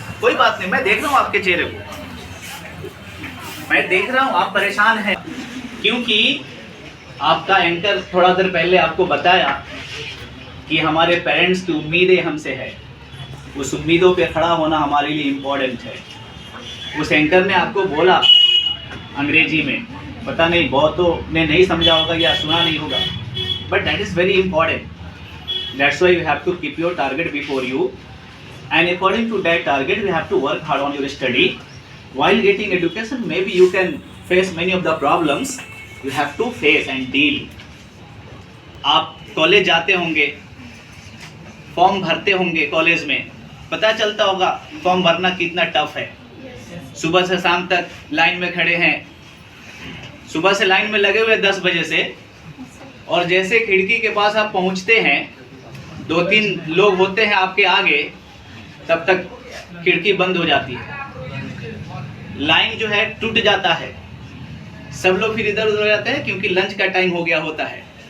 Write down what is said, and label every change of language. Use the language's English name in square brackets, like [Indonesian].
[Hindi] कोई बात नहीं, मैं देख रहा हूँ आपके चेहरे को, मैं देख रहा हूँ आप परेशान हैं, क्योंकि आपका एंकर थोड़ा देर पहले आपको बताया कि हमारे पेरेंट्स की उम्मीदें हमसे है, उस उम्मीदों पे खड़ा होना हमारे लिए इम्पोर्टेंट है। उस एंकर ने आपको बोला अंग्रेजी में, पता नहीं बहुतों ने नहीं समझा होगा या सुना नहीं होगा, [English] But that is very important. That's why you have to keep your target before you, and according to that target we have to work hard on your study. While getting education, maybe you can face many of the problems you have to face and deal. [Hindi] आप college जाते होंगे, form भरते होंगे college में, पता चलता होगा form भरना कितना टफ है। सुबह से शाम तक लाइन में खड़े हैं, सुबह से लाइन में लगे हुए 10 बजे से, और जैसे खिड़की के पास आप पहुंचते हैं, 2-3 लोग होते हैं आपके आगे, तब तक खिड़की बंद हो जाती है, लाइन जो है टूट जाता है, सब लोग फिर इधर उधर हो जाते हैं क्योंकि लंच का टाइम हो गया होता है।